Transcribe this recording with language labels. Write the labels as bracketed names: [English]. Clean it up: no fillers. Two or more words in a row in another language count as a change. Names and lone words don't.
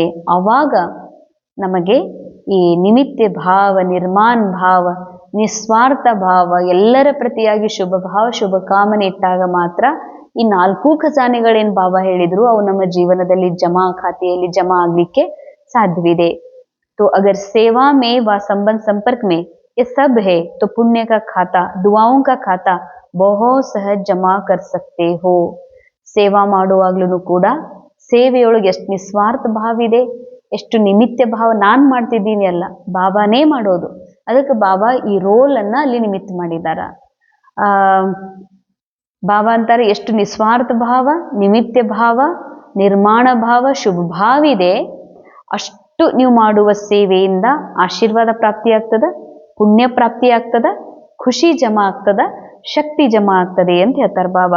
[Kannada] ಆವಾಗ ನಮಗೆ ಈ ನಿಮಿತ್ತ ಭಾವ, ನಿರ್ಮಾಣ ಭಾವ, ನಿಸ್ವಾರ್ಥ ಭಾವ, ಎಲ್ಲರ ಪ್ರತಿಯಾಗಿ ಶುಭ ಭಾವ ಶುಭ ಕಾಮನೆ ಇಟ್ಟಾಗ ಮಾತ್ರ ಈ 4 ಖಜಾನೆಗಳೇನು ಬಾಬಾ ಹೇಳಿದ್ರು ಅವು ನಮ್ಮ ಜೀವನದಲ್ಲಿ ಜಮಾ ಖಾತೆಯಲ್ಲಿ ಜಮಾ ಆಗ್ಲಿಕ್ಕೆ ಸಾಧ್ಯವಿದೆ. [Hindi] तो अगर सेवा में व संबंध संपर्क में ये सब है तो पुण्य का खाता, दुआओं का खाता बहुत सहज जमा कर सकते हो. [Kannada] ಸೇವಾ ಮಾಡುವಾಗ್ಲೂ ಕೂಡ ಸೇವೆಯೊಳಗೆ ಎಷ್ಟು ನಿಸ್ವಾರ್ಥ ಭಾವ ಇದೆ, ಎಷ್ಟು ನಿಮಿತ್ತ ಭಾವ. ನಾನು ಮಾಡ್ತಿದ್ದೀನಿ ಅಲ್ಲ, ಬಾಬಾನೇ ಮಾಡೋದು. ಅದಕ್ಕೆ ಬಾಬಾ ಈ ರೋಲ್ ಅನ್ನ ಅಲ್ಲಿ ನಿಮಿತ್ತ ಮಾಡಿದಾರ. ಬಾಬಾ ಅಂತಾರೆ ಎಷ್ಟು ನಿಸ್ವಾರ್ಥ ಭಾವ, ನಿಮಿತ್ತ ಭಾವ, ನಿರ್ಮಾಣ ಭಾವ, ಶುಭ ಭಾವ ಇದೆ ಅಷ್ಟು ನೀವು ಮಾಡುವ ಸೇವೆಯಿಂದ ಆಶೀರ್ವಾದ ಪ್ರಾಪ್ತಿ ಆಗ್ತದ, ಪುಣ್ಯ ಪ್ರಾಪ್ತಿ ಆಗ್ತದ, ಖುಷಿ ಜಮಾ ಆಗ್ತದ, ಶಕ್ತಿ ಜಮಾ ಆಗ್ತದೆ ಅಂತ ಹೇಳ್ತಾರೆ ಬಾಬಾ.